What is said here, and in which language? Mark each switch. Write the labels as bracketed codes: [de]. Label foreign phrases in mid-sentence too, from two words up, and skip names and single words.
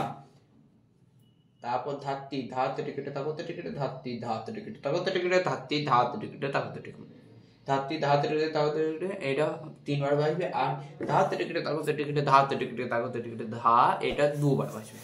[bn] তারপর ধাতি ধাতে টিকেট তাকতে টিকেট ধাতি ধাতে টিকেট তাকতে টিকেট ধাতি ধাতে টিকেট তাকতে টিকেট ধাতি ধাতে টিকেট তাকতে টিকেট, এটা তিনবার বাজবে। আর ধাতে টিকেট তাকতে টিকেট ধাতে টিকেট তাকতে টিকেট ধা, এটা দুবার বাজবে।